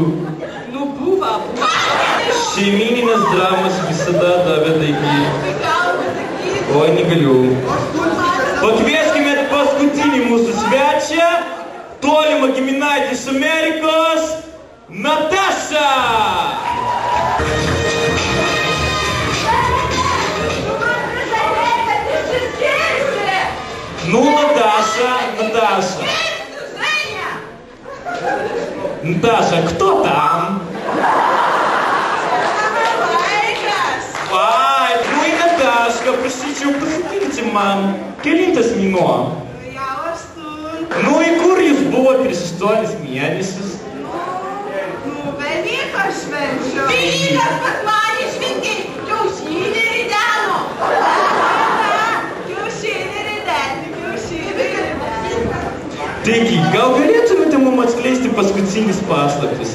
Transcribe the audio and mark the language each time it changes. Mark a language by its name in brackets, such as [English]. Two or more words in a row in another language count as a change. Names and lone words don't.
[Lithuanian] Nu, buvo. Šeimyninės dramos visada davė taigi. Oi, negaliu. Pakvieskime paskutinį mūsų svečią, tolimą giminaitį iš Amerikos, Nataša! [Russian] Ну, Наташа. Наташа, кто там? Ай, ну и Наташка, простите, [Lithuanian] pasakykite man, kelintas mėnuo? Nu, į kur jūs buvo prieš 8 mėnesius? Nu, Velykas švenčiu. Velykas pas mane šventė, kiaušinį rideno. Taigi, gal galėtumėte mums atskleisti paskutinis paslaptis?